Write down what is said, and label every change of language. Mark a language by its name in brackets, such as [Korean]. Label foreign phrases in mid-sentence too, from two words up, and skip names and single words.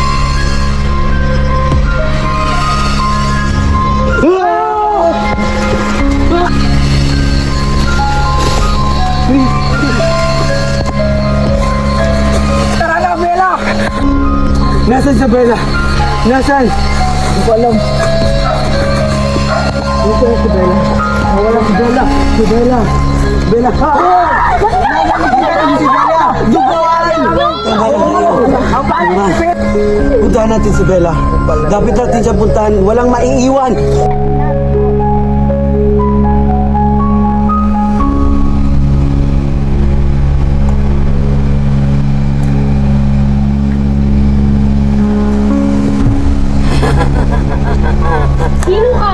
[Filipino] Tara na, Bella! Nasaan si Bella? Nasaan? Hindi ko alam. Dito si Bella. Wala si Bella. Si Bella. Bella. Si Bella. Duguan! Puntahan natin si Bella. Dapat natin siya puntahan. Walang maiiwan. Sino ka?